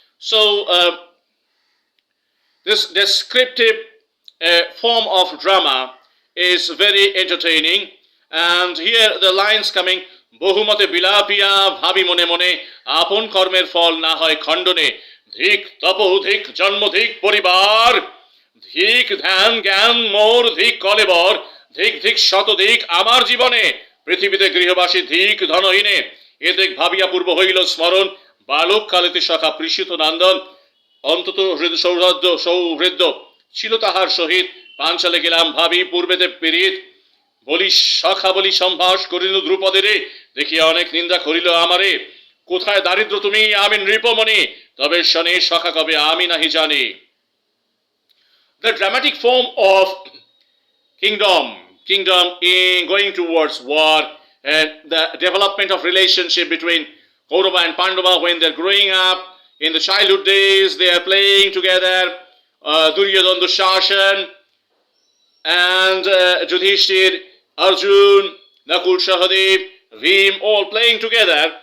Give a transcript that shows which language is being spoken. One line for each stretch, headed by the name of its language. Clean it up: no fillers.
English: So this descriptive form of drama is very entertaining, and here the lines coming,
Bangla: বহুমতে বিলাপিয়া ভাবি মনে মনে, আপন কর্মের ফল না হয় খণ্ডনে। ধিক তপ ধিক জন্ম ধিক পরিবার, ধিক ধ্যান জ্ঞান মোর ধিক কলেবর। ধিক ধিক শতধিক আমার জীবনে, পৃথিবীতে গৃহবাসী ধিক ধনহীনে। এদিক ভাবিয়া পূর্ব হইল স্মরণ, বালক কালেতে সখা পৃষিত নন্দন। অন্তত সৌহৃদ্য ছিল তাহার সহিত, পাঞ্চালে গেলাম ভাবি পূর্বেতে পীড়িত। বলি সখা বলি সম্ভাস করিল দ্রুপদেরে, দেখিয়া অনেক নিন্দা করিল আমারে। কোথায় দারিদ্র তুমি আমি নৃপমণি, তবে শনি সখা কবে আমি নাহি জানি।
English: The dramatic form of kingdom in going towards war, and the development of relationship between Kaurava and Pandava when they're growing up. In the childhood days, they are playing together, Duryodhana, Dushashan, and Yudhishthir, Arjun, Nakul, Sahadev, Bhim, all playing together.